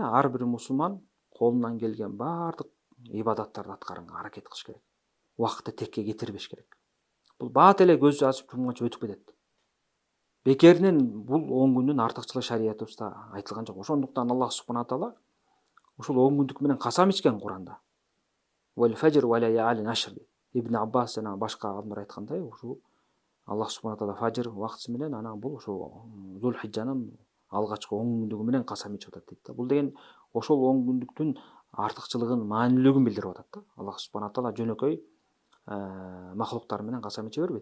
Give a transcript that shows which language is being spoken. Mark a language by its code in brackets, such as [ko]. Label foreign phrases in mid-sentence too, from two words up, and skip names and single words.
[ky] Ар бир мусулман колунан келген баардык ибадаттарды аткарганга аракет кылыш керек. Убакытты текке кетирбеш керек. Бул баат эле көз ачып жумганча өтүп кетет. Бекеринен бул 10 күндүн артыкчылыгы шариятыбызда айтылган жок. Ошондуктан [ar] الله سبحانه تعالى [ky] ушул 10 күндүк менен касам ичкен Куранда. [ar] والفجر وليال نشر. [ky] Ибн Аббас жана башка адамдар айткандай, ушул [ar] الله سبحانه تعالى [ky] фажр убактысы менен анан бул ошо Зулхиджанын алгачкы 10 күндүгү менен касам ичип атат дейт да. Бул деген ошол 10 күндүктүн артыкчылыгын, маанилүүлүгүн билдирип атат да. [ar] الله سبحانه تعالى [ky] жөнөкөй махлуктар менен касам иче бербейт.